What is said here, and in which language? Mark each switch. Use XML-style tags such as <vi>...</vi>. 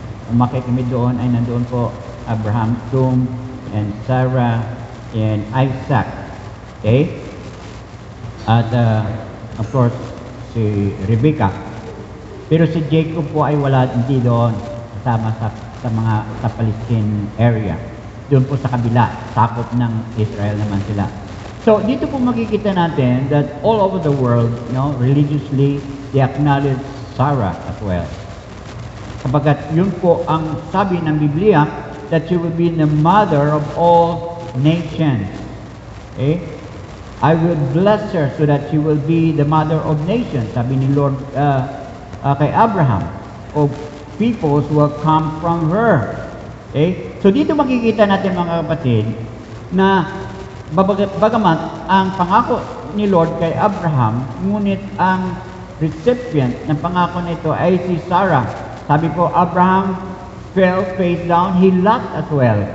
<tl>Umakit kami doon, ay nandoon po Abraham's tomb,</tl> <en>and Sarah, and Isaac.</en> <tl>Okay? At of course, si Rebecca. Pero si Jacob po ay wala, hindi doon kasama sa Palestine area. Doon po sa kabila, sakop ng Israel naman sila. So, dito po makikita natin</tl> <en>that all over the world, religiously, they acknowledge Sarah as well.</en> <tl>Sabagat yun po ang sabi ng Biblia,</tl> <en>that she will be the mother of all nations. Okay? I will bless her so that she will be the mother of nations.</en> <tl>Sabi ni Lord kay Abraham,</tl> <en>of peoples will come from her. Okay?</en> <tl>So dito makikita natin mga kapatid na bagamat ang pangako ni Lord kay Abraham, ngunit ang recipient ng pangako nito ay si Sarah. Sabi po,</tl> <en>Abraham fell face down, he laughed as well.</en>